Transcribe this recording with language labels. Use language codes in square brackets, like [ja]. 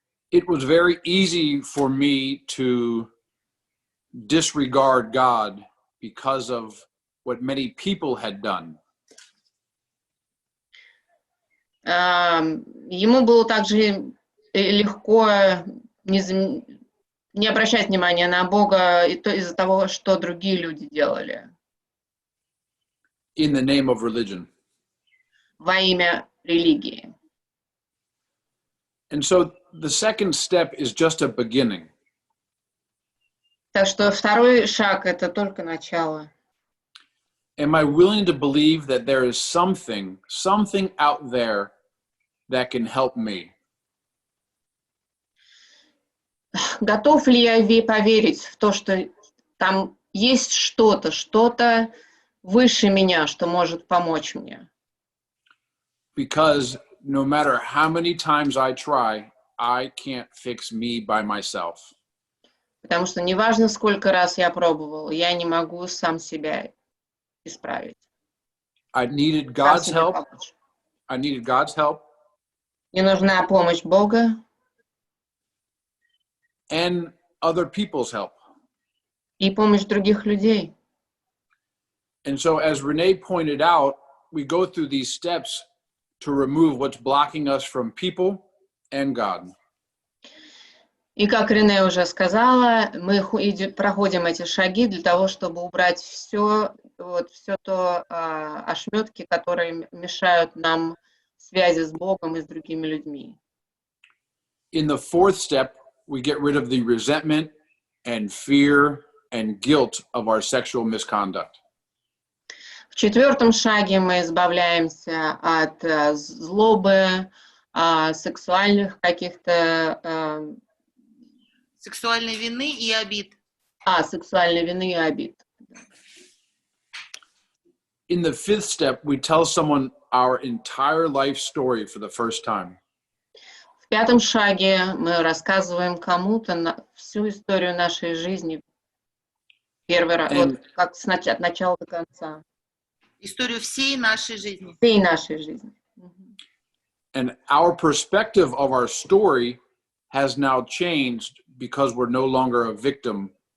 [en] It was very easy for me to disregard God because of what many people had done. [ru] Ему было также легко не обращать внимания на Бога из-за того, что другие люди делали. [en] in the name of religion. [ru] во имя религии. [en] And so the second step is just a beginning. [ru] Так что второй шаг — это только начало. [en] Am I willing to believe that there is something out there that can help me? [ru] Готов ли я поверить в то, что там есть что-то выше меня, что может помочь мне? [en] Because no matter how many times I try, I can't fix me by myself. [ru] Потому что неважно, сколько раз я пробовал, я не могу сам себя исправить. [en] I needed [ru] Сам [en] God's [ru] себе [en] help. [ru] помочь. [en] I needed God's help [ru] Мне нужна помощь Бога [en] and other people's help. [ru] и помощь других людей. [en] And so, as Renee pointed out, we go through these steps to remove what's blocking us from people and God. [ru] И как Рене уже сказала, мы проходим эти шаги для того, чтобы убрать все то ошметки, которые мешают нам связи с Богом и с другими людьми. [en] In the fourth step, we get rid of the resentment and fear and guilt of our sexual misconduct. [ru] В четвертом шаге мы избавляемся от злобы, сексуальных каких-то... Сексуальной вины и обид. Сексуальной вины и обид. [en] In the fifth step, we tell someone our entire life story for the first time. [ru] В пятом шаге мы рассказываем кому-то всю историю нашей жизни. Первый раз, вот как от начала до конца. Историю всей нашей жизни. Всей нашей жизни. [en] And our perspective of our story has now changed because we're no longer a victim.